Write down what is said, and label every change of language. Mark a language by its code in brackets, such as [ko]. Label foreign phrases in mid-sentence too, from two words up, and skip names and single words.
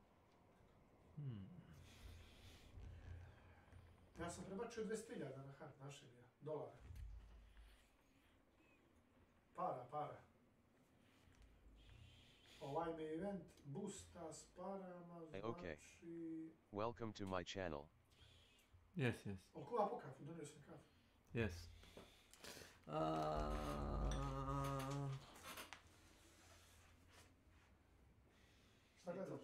[sr] Ja sam prebačio 200.000 na hard našeg dolara. Para. Ovaj me event boosta s parama, znači... [en] Okay. Welcome to my channel. Yes. [sr] Koga po kafu? Donio sam kafu. Yes. Šta gledaš?